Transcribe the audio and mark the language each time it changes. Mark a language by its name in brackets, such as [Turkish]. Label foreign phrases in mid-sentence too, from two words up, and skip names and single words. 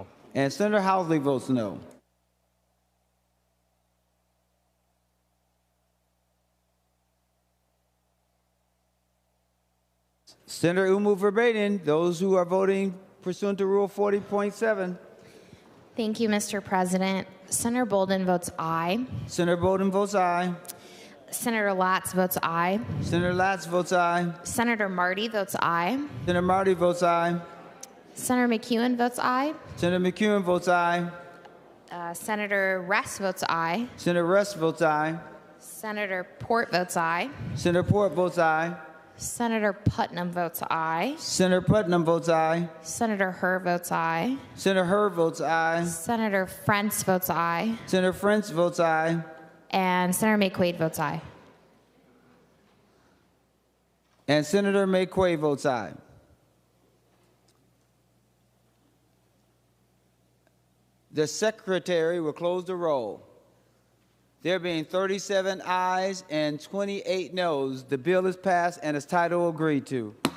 [English] And Senator Housley votes no. Senator Umu verbatim, those who are voting pursuant to Rule 40.7. Thank you, Mr. President. Senator Bolden votes aye. Senator Bolden votes aye. Senator Latz votes aye. Senator Latz votes aye. Senator Marty votes aye. Senator Marty votes aye. Senator McEwen votes aye. Senator McEwen votes aye. Senator Ress votes aye. Senator Ress votes aye. Senator Port votes aye. Senator Port votes aye. Senator Putnam votes aye. Senator Putnam votes aye. Senator Herr votes aye. Senator Herr votes aye. Senator Frentz votes aye. Senator Frentz votes aye. And Senator McQuaid votes aye. And Senator McQuaid votes aye. The secretary will close the roll. There being 37 ayes and 28 noes, the bill is passed and its title agreed to.